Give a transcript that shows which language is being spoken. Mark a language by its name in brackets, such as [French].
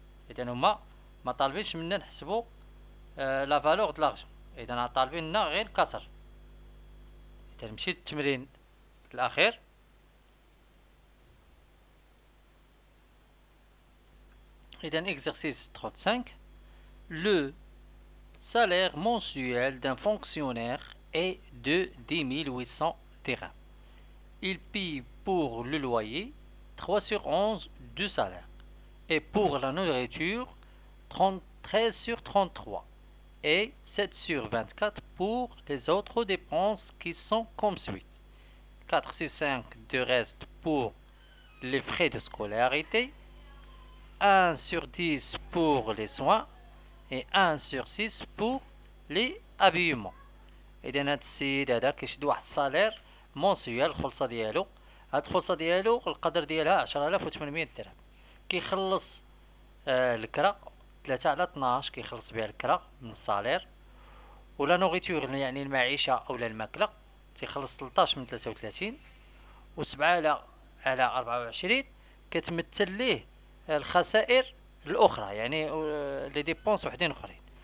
[Arabic] إذا هما ما طالبينش منا نحسبو لا فالور د لارجون، إذا طالبين لنا غير الكسر. إذا مشيت للتمرين الأخير. إذا [French] exercice 35. Le salaire mensuel d'un fonctionnaire est de 10 800 dirhams. Il paye pour le loyer 3 sur 11 du salaire, et pour la nourriture 13 sur 33, et 7 sur 24 pour les autres dépenses qui sont comme suit: 4 sur 5 de reste pour les frais de scolarité, 1 sur 10 pour les soins, et 1 sur 6 pour les habillements. [Arabic] إذا هاد السيد هذا كيشد واحد الصالير مونسيوال، الخلصة ديالو، هاد الخلصة ديالو القدر ديالها 10800 درهم. كيخلص الكرا 3 على 12 كيخلص بها الكرا من الصالير، ولا نوغيتور يعني المعيشة أولا الماكلة تيخلص 13 من 33، و7 على 24 كتمثل ليه الخسائر الأخرى، يعني لي ديبونس وحدين أخرين.